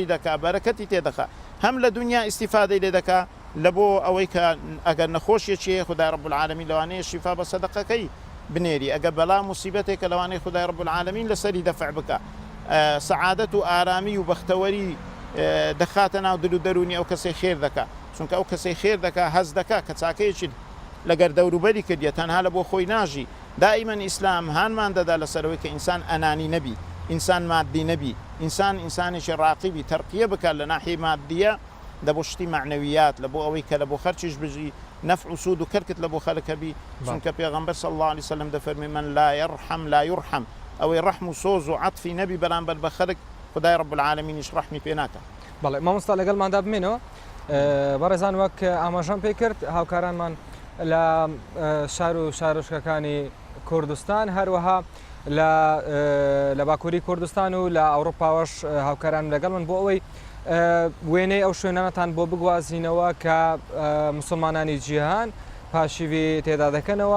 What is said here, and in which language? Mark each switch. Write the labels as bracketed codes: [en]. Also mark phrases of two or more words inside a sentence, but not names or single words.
[ckb] دەکا بەرەکەتی تێدەخا هەم لە دنیا ئیستیفادەی لێ دەکا لە بۆ ئەوەی کە ئەگەر نەخۆشیەکی خدای [ar] رب العالمین [ckb] لەوانەیە شیفا بە سەدەقەکەی بنێری ئەگە بەڵا موسیبەتێکە لەوانەیە خدای [ar] رب العالمین [ckb] لەسەری دەفع بکە سەعادەت و ئارامی و بەختەوەری دەخاتە ناو دل و دەرونی ئەو کەسەی خێر دەکا چونکە ئەو کەسەی خێر دەکا هەز دەکا کە چاکەیەکی لەگەر دەوروبەری کردیە تەنها لە بۆ خۆی ناژی. دائیمەن ئیسلام هانمان دەدا لەسەرەوەی کە ئینسان ئەنانی نەبی ئینسان مادی نەبی ئینسانێکی ڕاقیبی تەرقیە بکات لە ناحیەی مادیە لە بۆ شتی معنەویات لە بۆ ئەوەی کە لە بۆ خەرچیش بژی نەفع و سوود و کەرکت لە بۆ خەڵک هەبی چونکە پێغەمبەر [ar] صلی الله عليه وسلم [ckb] دەفەرمێ [ar] من لا يرحم لا يرحم [ckb] ئەوەی ڕەحم و سۆز و عەتفی نەبی بەرامبەر بە خەڵک خدای [ar] رب العالمینیش [ckb] ڕەحمی پێ ناکات. بەڵێ مامۆستا لەگەڵماندا بمێنەوە بەڕێزان وەک ئاماژەم پێ کرد هاوکارانمان لە شار و شارۆچکەکانی کوردستان هەروەها لە باکووری کوردستان و لە ئەوروپاوەش هاوکاران لەگەڵ من بۆ ئەوەی وێنەی ئەو شوێنانەتان بۆ بگوازینەوە کە مسلمانانی جیهان پاشیوی تێدا دەکەنەوە.